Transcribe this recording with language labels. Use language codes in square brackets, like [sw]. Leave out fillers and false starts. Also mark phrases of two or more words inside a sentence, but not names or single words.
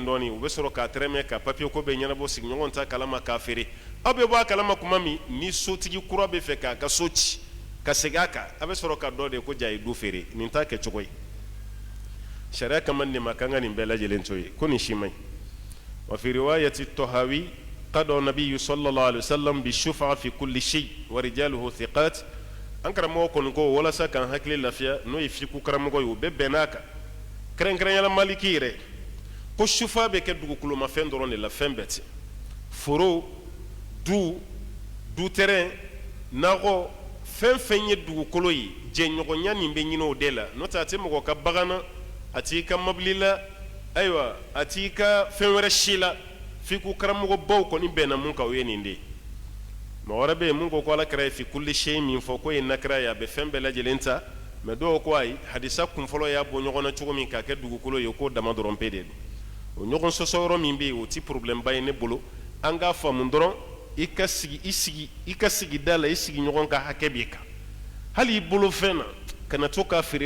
[bm] dɔɔni u bɛ sɔrɔ k'a tɛrɛmɛ ka papier ko bɛɛ ɲɛnabɔ sigiɲɔgɔn ta kalama k'a feere aw bɛ bɔ a kalama tuma min ni sotigi kura bɛ fɛ k'a ka so ci ka segin a kan a bɛ sɔrɔ ka dɔ de ko ja ye du feere nin t'a kɛ cogo ye sariya kama nin ma kan ka nin bɛɛ lajɛlen to ye ko nin si man ɲi [ar] وفي رواية الطحاوي قضى النبي صلى الله عليه وسلم بالشفعة في كل شيء ورجاله ثقات [bm] an karamɔgɔ kɔni ko walasa kan hakili lafiya n'o ye fiku karamɔgɔ ye o bɛɛ bɛnn'a kan kɛrɛnkɛrɛnyala Maliki yɛrɛ ko shufa bɛ kɛ dugukolomafɛn dɔrɔn de la fɛn bɛɛ tɛ foro [fr] du terrain [bm] nakɔ fɛn fɛn ye dugukolo ye jɛɲɔgɔnya nin bɛ ɲini o de la n'o tɛ a tɛ mɔgɔ ka bagan na a t'i ka mobili la ayiwa a t'i ka fɛn wɛrɛ si la fiku karamɔgɔ baw kɔni bɛnna mun kan o ye nin de ye mɔgɔ wɛrɛ bɛ yen mun ko ko Alakira ye [ar] في كل شيء [bm] min fɔ ko ye nakira ye a bɛ fɛn bɛɛ lajɛlen ta mais dɔw ko ayi hadisa kunfɔlɔ y'a bɔ ɲɔgɔn na cogo min k'a kɛ dugukolo ye k'o dama dɔrɔn pe de don o ɲɔgɔn sɔsɔ yɔrɔ min bɛ yen o ti problème ba ye ne bolo an k'a faamu dɔrɔn i ka sigida la i sigiɲɔgɔn ka hakɛ b'i kan hali i bolo fɛn na kana to k'a feere